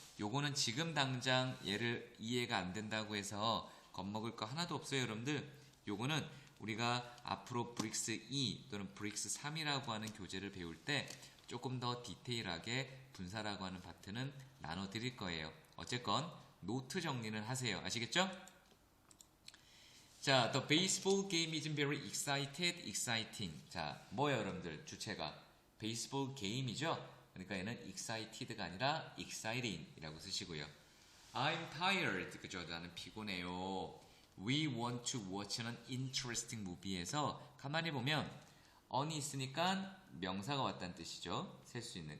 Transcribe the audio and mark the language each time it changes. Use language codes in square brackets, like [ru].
[ko] 요거는 지금 당장 얘를 이해가 안 된다고 해서 겁먹을 거 하나도 없어요, 여러분들. 요거는 우리가 앞으로 브릭스 2 또는 브릭스 3이라고 하는 교재를 배울 때 조금 더 디테일하게 분사라고 하는 파트는 나눠 드릴 거예요. 어쨌건 노트 정리는 하세요. 아시겠죠? [en] 자, the baseball game is very exciting. [ko] 자, 뭐예요, 여러분들? 주체가 베이스볼 게임이죠? 그러니까 얘는 excited가 아니라 exciting이라고 쓰시고요. [en] I'm tired. [ko] 그죠? 나는 피곤해요. [en] We want to watch an interesting movie [ko] 에서 가만히 보면 on이 있으니까 명사가 왔다는 뜻이죠. 셀 수 있는.